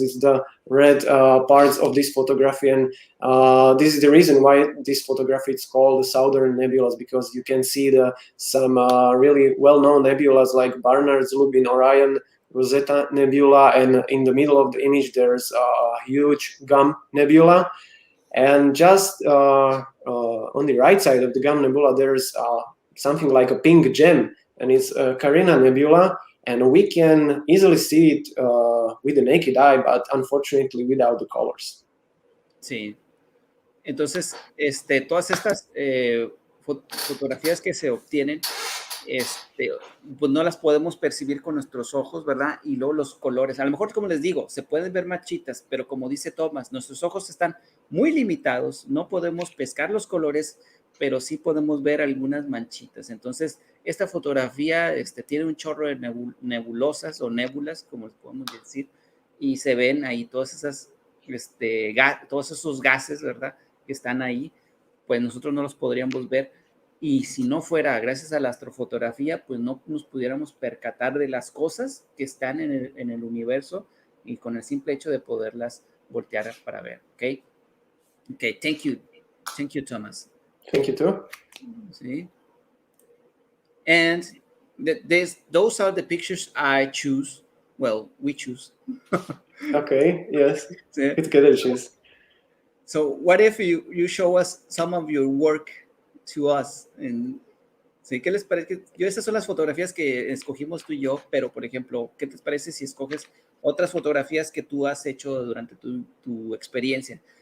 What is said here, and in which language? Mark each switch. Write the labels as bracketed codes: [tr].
[en] It's the red parts of this photography, and this is the reason why this photography is called the Southern Nebulas, because you can see some really well-known nebulas like Barnard's Lubin, Orion, Rosetta Nebula, and in the middle of the image there's a huge Gum Nebula, and just on the right side of the Gum Nebula there's something like a pink gem, and it's Carina Nebula, and we can easily see it with the naked eye, but unfortunately without the colors. [es] Sí. Entonces, todas estas fotografías que se obtienen, pues no las podemos percibir con nuestros ojos, ¿verdad? Y luego los colores, a lo mejor, como les digo, se pueden ver manchitas, pero como dice Tomás, nuestros ojos están muy limitados, no podemos pescar los colores, pero sí podemos ver algunas manchitas. Entonces, esta fotografía tiene un chorro de nebulosas o nébulas, como les podemos decir, y se ven ahí todas esas, todos esos gases, ¿verdad? que están ahí, pues nosotros no los podríamos ver. Y si no fuera gracias a la astrofotografía, pues no nos pudiéramos percatar de las cosas que están en el universo y con el simple hecho de poderlas voltear para ver. [en] Okay, thank you, Thomas. Thank you too. See, and those are the pictures I choose. Well, we choose. Okay. Yes. [es] Sí. [en] It's good to choose. So, what if you show us some of your work to us? [es] ¿Sí? ¿Qué les parece? Esas son las fotografías que escogimos tú y yo, pero, por ejemplo, ¿qué te parece si escoges otras fotografías que tú has hecho durante tu experiencia?